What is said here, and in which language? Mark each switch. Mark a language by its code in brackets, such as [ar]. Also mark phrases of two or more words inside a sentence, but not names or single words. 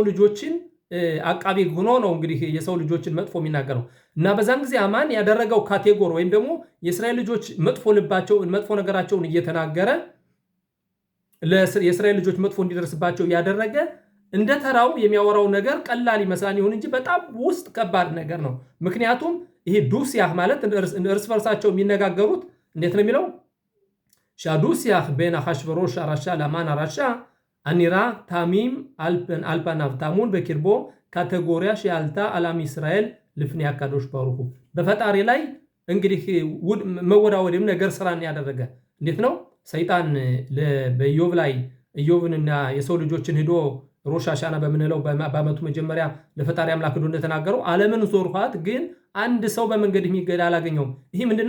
[am] ልጆችን አቃቢ ሆኖ ነው እንግዲህ የሰው ልጆችን መጥፎ የሚናገረው። እና በዛን ጊዜ አማን ያደረገው ካቴጎሪ ወይም ደግሞ የእስራኤል ልጆች መጥፎ ነገራቸውን እየተናገረ የእስራኤል ልጆች መጥፎ እንዲደርስባቸው ያደረገ እንደ ተራው የሚያወራው ነገር ቀላል ይመስላል። ይሁን እንጂ በጣም ውስጥ ከባድ ነገር ነው። ምክንያቱም ይሄ ዱስያህ ማለት እርስ በርሳቸው የሚነጋገሩት እንዴት ነው የሚለው ሻዱስያህ [he] בין אחשוורוש הרשע להמן הרשע הנראה תמים על פניו טמון בקרבו קטגוריה שעלתה על עם ישראל לפני הקדוש ברוך הוא [am] በፈጣሪ ላይ እንግዲህ መወዳወድም ነገር ስራን ያደረገ እንዴት ነው ሰይጣን በኢዮብ ላይ ኢዮብንና የሰው ልጆችን ሄዶ ሮሽ ሃሻና በምንለው በዓመቱ መጀመሪያ ለፈጣሪ አምላክ ሄዶ እንደተናገረው ዓለምን ዞርኋት፣ ግን አንድ ሰው በመንገድ የሚገድ አላገኘውም። ይህ ምንድነው?